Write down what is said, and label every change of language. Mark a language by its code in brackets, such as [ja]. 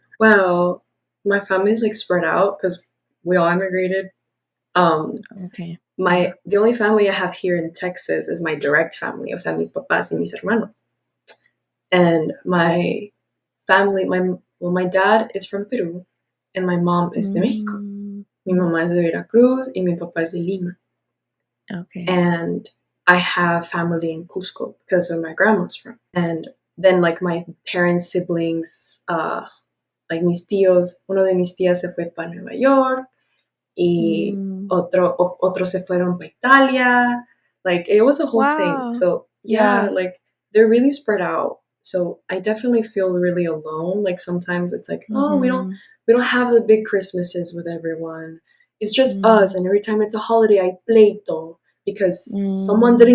[en] well, my family's like spread out because we all immigrated. Um, Okay. my the only family I have here in Texas is my direct family, [es] o sea, mis papás y mis hermanos. [en] And my family, my dad is from Peru, and my mom is de Mexico. Mm, [es] Mi mamá es de Veracruz y mi papá es de Lima. [en] okay. And I have family in Cusco because where my grandma's from. And then like my parents' siblings, like [es] mis tíos, uno de mis tías se fue para Nueva York y Mm, otros se fueron para Italia. [en] Like it was a whole thing. wow. So yeah, Yeah. like they're really spread out. So I definitely feel really alone. Like sometimes it's like, oh, Mhm. we don't have the big Christmases with everyone. It's just us, Mm, and every time it's a holiday, I pleito because someone didn't